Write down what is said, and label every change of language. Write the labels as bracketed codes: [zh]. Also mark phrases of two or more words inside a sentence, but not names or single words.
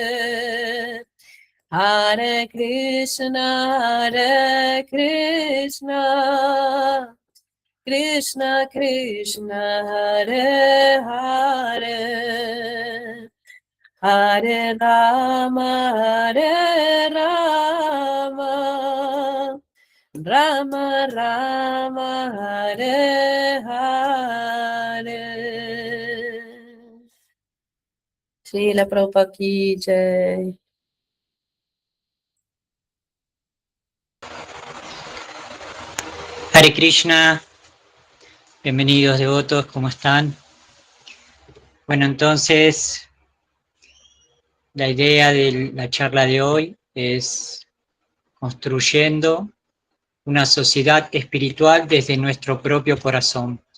[sa] Hare Krishna Krishna Krishna Hare Hare, Hare Rama Rama Rama Hare Hare. [hi] Srila Prabhupada ki jai. [es] Hare Krishna, bienvenidos devotos, ¿cómo están? Bueno, entonces, la idea de la charla de hoy es construyendo una sociedad espiritual desde nuestro propio corazón.